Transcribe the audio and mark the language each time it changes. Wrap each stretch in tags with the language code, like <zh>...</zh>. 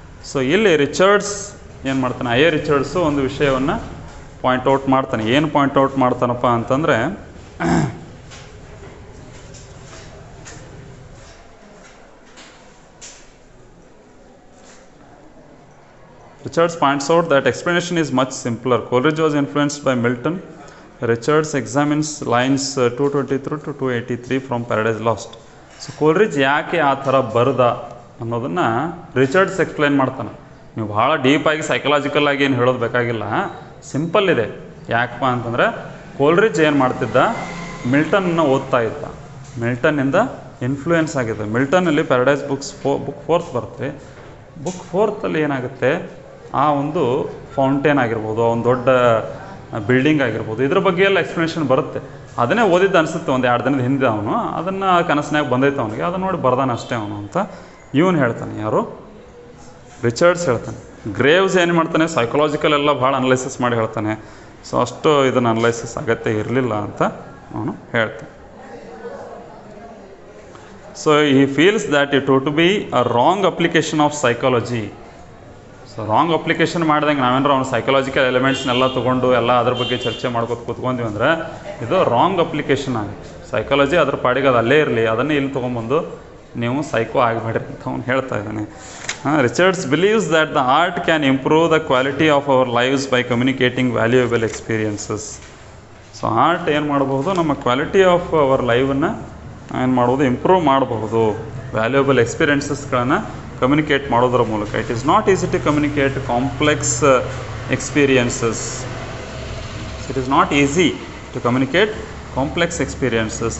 <kn>So ಇಲ್ಲಿ Richards ಏನು ಮಾಡ್ತಾನೆ, ರಿಚರ್ಡ್ಸು ಒಂದು ವಿಷಯವನ್ನು ಪಾಯಿಂಟ್ಔಟ್ ಮಾಡ್ತಾನೆ. ಏನು ಪಾಯಿಂಟ್ಔಟ್ ಮಾಡ್ತಾನಪ್ಪ ಅಂತಂದರೆ,</kn> <en>Richards points out that explanation is much simpler. Coleridge was influenced by Milton. Richards examines lines 223 to 283 from Paradise Lost.</en> <kn>So ಕೋಲ್ರಿಜ್ ಯಾಕೆ ಆ ಥರ ಬರೆದ ಅನ್ನೋದನ್ನು ರಿಚರ್ಡ್ಸ್ ಎಕ್ಸ್ಪ್ಲೈನ್ ಮಾಡ್ತಾನೆ. ನೀವು ಭಾಳ ಡೀಪಾಗಿ ಸೈಕಲಾಜಿಕಲ್ ಆಗಿ ಏನು ಹೇಳೋದು ಬೇಕಾಗಿಲ್ಲ, ಸಿಂಪಲ್ ಇದೆ. ಯಾಕಪ್ಪ ಅಂತಂದರೆ ಕೋಲ್ರಿಜ್ ಏನು ಮಾಡ್ತಿದ್ದ, ಮಿಲ್ಟನ್ನ ಓದ್ತಾ ಇದ್ದ, ಮಿಲ್ಟನ್ನಿಂದ ಇನ್ಫ್ಲೂಯೆನ್ಸ್ ಆಗಿದೆ. ಮಿಲ್ಟನ್ನಲ್ಲಿ ಪ್ಯಾರಡೈಸ್ ಬುಕ್ 4th ಬರುತ್ತೆ. ಬುಕ್ 4th ಏನಾಗುತ್ತೆ, ಆ ಒಂದು ಫೌಂಟೇನ್ ಆಗಿರ್ಬೋದು, ಒಂದು ದೊಡ್ಡ ಬಿಲ್ಡಿಂಗ್ ಆಗಿರ್ಬೋದು, ಇದ್ರ ಬಗ್ಗೆ ಎಲ್ಲ ಎಕ್ಸ್ಪ್ಲನೇಷನ್ ಬರುತ್ತೆ. ಅದನ್ನೇ ಓದಿದ್ದು ಅನಿಸುತ್ತೆ ಒಂದು 2 ದಿನದ ಹಿಂದೆ. ಅವನು ಅದನ್ನು ಕನಸಿನಾಗ ಬಂದೈತೆ ಅವನಿಗೆ, ಅದನ್ನು ನೋಡಿ ಬರ್ದಾನೆ ಅಷ್ಟೇ ಅವನು ಅಂತ ಇವನು ಹೇಳ್ತಾನೆ. ಯಾರು? ರಿಚರ್ಡ್ಸ್ ಹೇಳ್ತಾನೆ. ಗ್ರೇವ್ಸ್ ಏನು ಮಾಡ್ತಾನೆ, ಸೈಕಲಾಜಿಕಲ್ ಎಲ್ಲ ಭಾಳ ಅನಲೈಸಿಸ್ ಮಾಡಿ ಹೇಳ್ತಾನೆ. ಸೊ ಅಷ್ಟು ಇದನ್ನು ಅನಲೈಸಿಸ್ ಅಗತ್ಯ ಇರಲಿಲ್ಲ ಅಂತ ಅವನು ಹೇಳ್ತಾನೆ.</kn> <en>So he feels that it would be a wrong application of psychology.</en> <kn>So wrong application ಮಾಡಿದಂಗೆ ನಾವೇನಾರು ಅವ್ನು ಸೈಕಲಾಜಿಕಲ್ ಎಲಿಮೆಂಟ್ಸ್ನೆಲ್ಲ ತೊಗೊಂಡು ಎಲ್ಲ ಅದ್ರ ಬಗ್ಗೆ ಚರ್ಚೆ ಮಾಡ್ಕೊತ ಕೂತ್ಕೊಂಡ್ವಿ ಅಂದರೆ ಇದು ರಾಂಗ್ ಅಪ್ಲಿಕೇಶನ್ ಆಗುತ್ತೆ. ಸೈಕಾಲಜಿ ಅದ್ರ ಪಾಡಿಗೆ ಅದು ಅಲ್ಲೇ ಇರಲಿ, ಅದನ್ನೇ ಇಲ್ಲಿ ತೊಗೊಂಬಂದು ನೀವು ಸೈಕೋ ಆಗಿಬೇಡ್ರಿ ಅಂತ ಅವ್ನು ಹೇಳ್ತಾ ಇದ್ದಾನೆ.</kn> <en>Richards believes that the art can improve the quality of our lives by communicating valuable experiences.</en> <kn>So art ಏನು ಮಾಡಬಹುದು, ನಮ್ಮ ಕ್ವಾಲಿಟಿ ಆಫ್ ಅವರ್ ಲೈವನ್ನು ಏನು ಮಾಡ್ಬೋದು, ಇಂಪ್ರೂವ್ ಮಾಡಬಹುದು. ವ್ಯಾಲ್ಯೂಯಬಲ್ ಎಕ್ಸ್ಪೀರಿಯನ್ಸಸ್ಗಳನ್ನು ಕಮ್ಯುನಿಕೇಟ್ ಮಾಡೋದ್ರ ಮೂಲಕ.</kn> <en>It is not easy to communicate complex experiences. It is not easy to communicate complex experiences.</en>